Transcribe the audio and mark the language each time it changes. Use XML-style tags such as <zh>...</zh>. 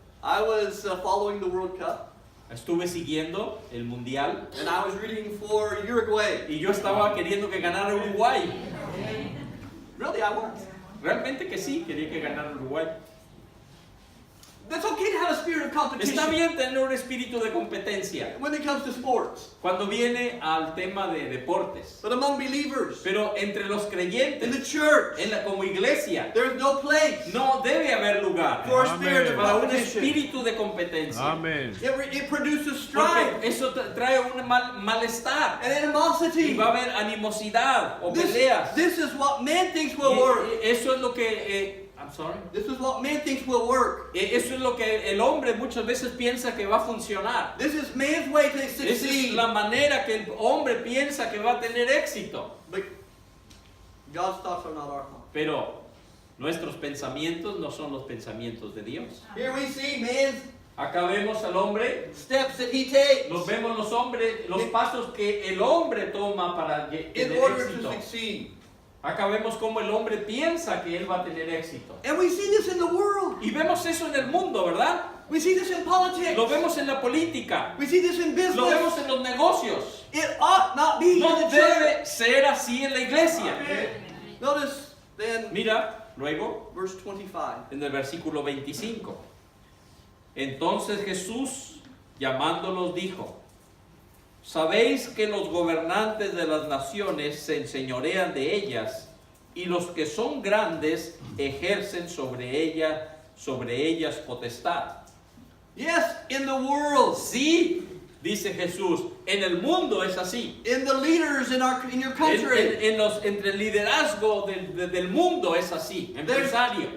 <en>I was following the World Cup,</en> <es>Estuve siguiendo el mundial</es> <en>and I was rooting for Uruguay.</en> <es>y yo estaba queriendo que ganara Uruguay.</es> <en>Really, I was.</en> <es>Realmente que sí, quería que ganara Uruguay.</es> <en>It's okay to have a spirit of competition</en> <es>Está bien tener un espíritu de competencia</es> <en>when it comes to sports.</en> <es>cuando viene al tema de deportes.</es> <en>But among believers,</en> <es>Pero entre los</es> <en>in the</en> <es>creyentes,</es> <en>church,</en> <es>como iglesia,</es> <en>there's no place</en> <es>no debe haber lugar</es> <en>for a spirit of</en> <es>para un</es> <en>competition.</en> <es>espíritu de competencia.</es> <en>Amen. It produces strife</en> <es>Porque eso trae un malestar.</es> <en>and</en> <es>Y</es> <en>animosity.</en> <es>va a haber animosidad o peleas.</es> <en>This is what man thinks will work.</en> <es>Eso es lo que...</es> <en>I'm sorry. This is what man thinks will work.</en> <es>Eso es lo que el hombre muchas veces piensa que va a funcionar.</es> <en>This is man's way to</en> <es>Esa es</es> <en>succeed.</en> <es>la manera que el hombre piensa que va a tener éxito.</es> <en>But God's thoughts are not our thoughts.</en> <es>Pero nuestros pensamientos no son los pensamientos de Dios.</es> <en>Here we see man's</en> <es>Acá vemos al hombre,</es> <en>steps that he takes</en> <es>los vemos los hombres, los pasos que el hombre toma para</es> <en>in</en> <es>tener</es> <en>order to</en> <es>éxito.</es> <en>succeed.</en> <es>Acá vemos cómo el hombre piensa que él va a tener éxito.</es> <en>And we see this in the world.</en> <es>Y vemos eso en el mundo, ¿verdad?</es> <en>We see this in politics.</en> <es>Lo vemos en la política,</es> <en>We see this in</en> <es>lo vemos</es> <en>business.</en> <es>en los negocios.</es> <en>It ought not be in</en> <es>No</es> <en>the church.</en> <es>debe ser así en la iglesia.</es> <en>Notice then</en> <es>Mira, luego,</es> <en>verse 25.</en> <es>en el versículo 25. Entonces Jesús, llamándolos, dijo: ¿sabéis que los gobernantes de las naciones se enseñorean de ellas, y los que son grandes ejercen sobre ellas potestad?</es> <en>Yes, in the world,</en> <es>Sí, dice Jesús, en el mundo es así.</es> <en>in the leaders in your country.</en> <es>Entre el liderazgo del mundo es así, empresario.</es>